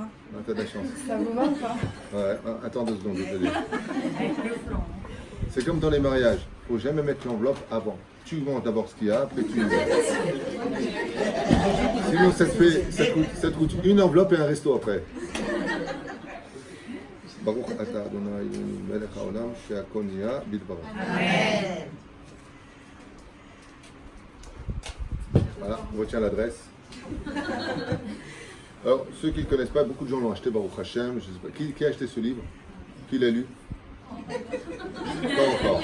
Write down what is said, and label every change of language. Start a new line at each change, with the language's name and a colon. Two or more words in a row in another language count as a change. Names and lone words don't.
French: Ah, t'as de la chance. Ça vous va ou pas? Ouais, attends 2 secondes, je vais te dire. C'est comme dans les mariages, il ne faut jamais mettre l'enveloppe avant. Tu vends d'abord ce qu'il y a, après tu y vas. Sinon ça te coûte une enveloppe et un resto après.
Hebrew: ברוך אתה אדוני מלך העולם שהכל נהיה בדברו.
French: Amen. Voilà, on retient l'adresse. Alors, ceux qui ne le connaissent pas, beaucoup de gens l'ont acheté,
Hebrew: ברוך השם.
French: Je sais pas. Qui a acheté ce livre? Qui l'a lu? Pas encore.